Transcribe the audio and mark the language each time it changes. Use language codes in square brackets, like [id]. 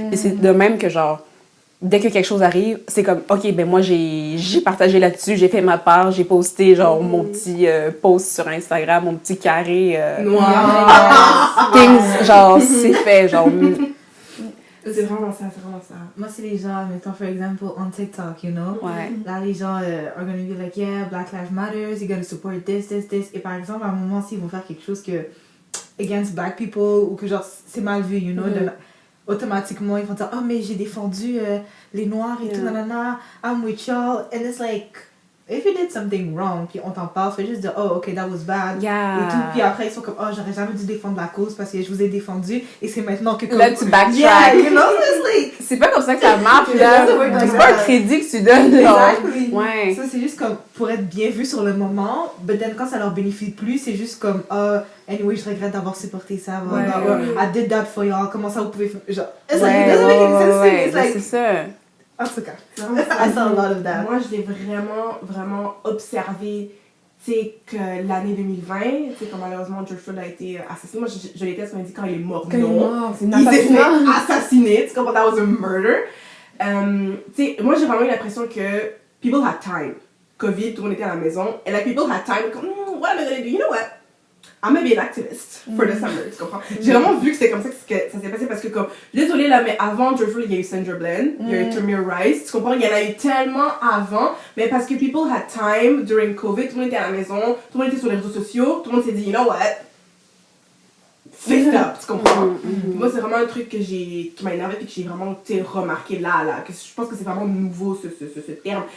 [fr] Et c'est de même que genre dès que quelque chose arrive, c'est comme, OK, ben moi, j'ai partagé là-dessus, j'ai fait ma part, j'ai posté, genre, mon petit post sur Instagram, [en] mon petit carré [fr] Noir. things, genre, c'est fait, genre... C'est vraiment ça, c'est vraiment ça. Moi, c'est les gens, mettons, [en] for example, on TikTok, you know? [fr] Ouais. [en] Là, [fr] les gens [en] are gonna be like, yeah, Black Lives Matter, you're gonna support this. [fr] Et par exemple, à un moment, s'ils vont faire quelque chose que [en] against black people [fr] ou que genre, c'est mal vu, [en] you know? [fr] Automatiquement, ils vont dire, oh, mais j'ai défendu les Noirs et tout, nanana, [en] I'm with y'all. And it's like, if you did something wrong, [fr] puis on t'en parle, fais juste dire, oh, ok, [en] that was bad. Yeah. [fr] Et tout. Puis après, ils sont comme, oh, j'aurais jamais dû défendre la cause parce que je vous ai défendu. Et c'est maintenant que... Là, tu backtrack. [en] Yeah, you know, it's like... [fr] C'est pas comme ça que ça marche, là. C'est pas un crédit que tu donnes, genre. [en] Exactly. [fr] Ouais. Ça, c'est juste comme pour être bien vu sur le moment, [en] but then [fr] quand ça leur bénéficie plus, c'est juste comme, [en] anyway, [fr] je regrette d'avoir supporté ça. [en] I did that for y'all. [fr] Comment ça, vous pouvez faire. Genre, [en] it's like, it doesn't make any sense to me. It's like, [fr] c'est ça. en tout cas, [en] I saw a lot of that. [fr] Moi, je l'ai vraiment, vraiment observé, tu sais, que l'année 2020, tu sais, quand malheureusement George Floyd a été assassiné. Moi, je l'étais, ce qu'on dit quand il est mort. Quand il est mort, c'est une Il s'est fait assassinat. assassiner, tu comprends? [en] That was a murder. [fr] Tu sais, moi, j'ai vraiment eu l'impression que [en] people had time. [fr] COVID, tout le monde était à la maison. Et [en] like, people had time. [fr] Comme, [en] what am I gonna do? You know what? I'm gonna be an activist for the summer, [fr] tu comprends? J'ai vraiment vu que c'était comme ça que ça s'est passé parce que comme, désolée là, mais avant George Floyd, il y a eu Sandra Bland, il y a eu Tamir Rice, tu comprends? Il y en a eu tellement avant, mais parce que [en] people had time during COVID, [fr] tout le monde était à la maison, tout le monde était sur les réseaux sociaux, tout le monde s'est dit, [en] you know what? [fr] Fix up, tu comprends? Moi, c'est vraiment un truc qui m'a énervé et que j'ai vraiment remarqué là, que je pense que c'est vraiment nouveau ce terme.